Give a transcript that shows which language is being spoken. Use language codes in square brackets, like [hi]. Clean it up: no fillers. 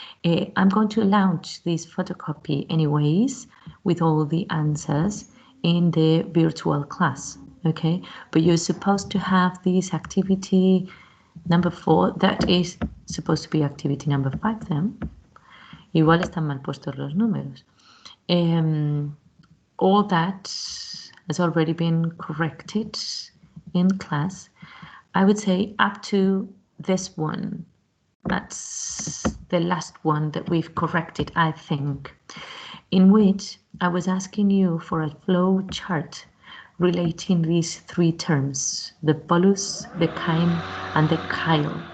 [en] I'm going to launch this photocopy anyways with all the answers in the virtual class, okay? But you're supposed to have this activity number 4, that is supposed to be activity number 5 then. [es] Igual están mal puestos los números. [en] All that has already been corrected in class. I would say up to this one. That's the last one that we've corrected, I think, in which I was asking you for a flow chart relating these 3 terms, the bolus, the chyme, and the chyle.